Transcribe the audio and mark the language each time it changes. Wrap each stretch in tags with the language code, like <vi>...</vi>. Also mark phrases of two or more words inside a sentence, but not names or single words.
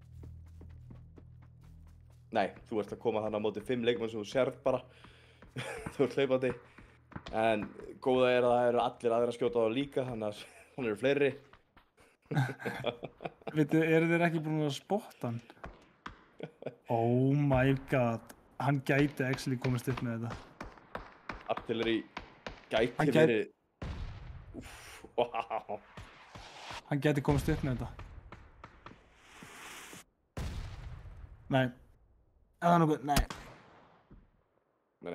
<is>Nei, þú ert að koma þannig á móti 5 leikmenn sem þú sérð bara. Þú ert hlaupandi. En góða að það eru allir aðrir að skjóta á það líka, þannig að hann eru fleiri. Veitu, eru þeir ekki búin að spotta hann?</is> <en>Oh my god.</en> <is>Hann gæti actually komast upp með þetta. Artillery gæti verið... Úff, wow. Hann gæti komast upp með þetta. Nei. Það er nokkuð, nei. Nei.</is>